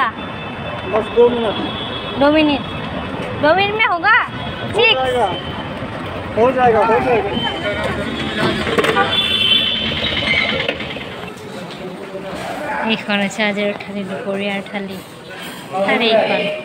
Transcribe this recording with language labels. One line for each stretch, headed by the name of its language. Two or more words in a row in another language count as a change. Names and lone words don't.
Hindi: बस 2 मिनट 2 मिनट 2 मिनट में होगा? ठीक हो जाएगा
Assamese: এইখন আছে আজিৰ থালি দুপৰীয়াৰ থালি আৰু এইখন